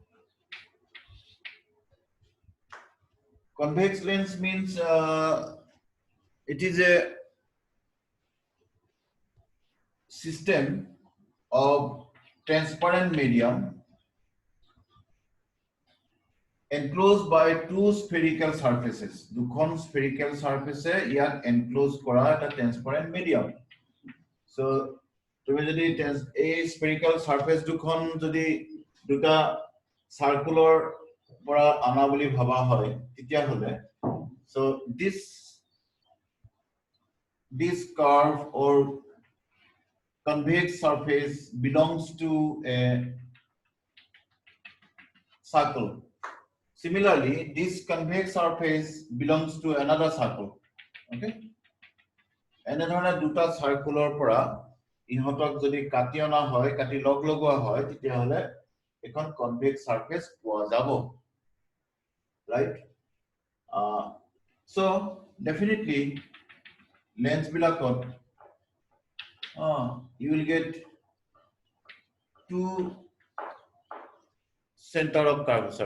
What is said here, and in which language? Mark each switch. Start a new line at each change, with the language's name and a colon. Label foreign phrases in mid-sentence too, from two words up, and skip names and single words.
English: Convex lens means it is a system of transparent medium enclosed by two spherical surfaces.
Assamese: Dukhon
English: spherical surface
Assamese: yak enclosed kora eta
English: transparent medium.
Assamese: So তুমি যদি এই spherical surface দুখন যদি দুটা circular পৰা আনা বুলি ভাবা হয় তেতিয়া হলে
English: so this curve or convex surface belongs to a circle. Similarly, this convex surface belongs to another circle.
Assamese: Okay? এনেধৰণে দুটা circular পৰা ইহতক যদি কাটি অনা হয় কাটি লগ লগোৱা হয় তেতিয়া হলে এখন
English: convex surface
Assamese: পোৱা যাব,
English: right? So definitely lens bilakot you will get two center of curvature.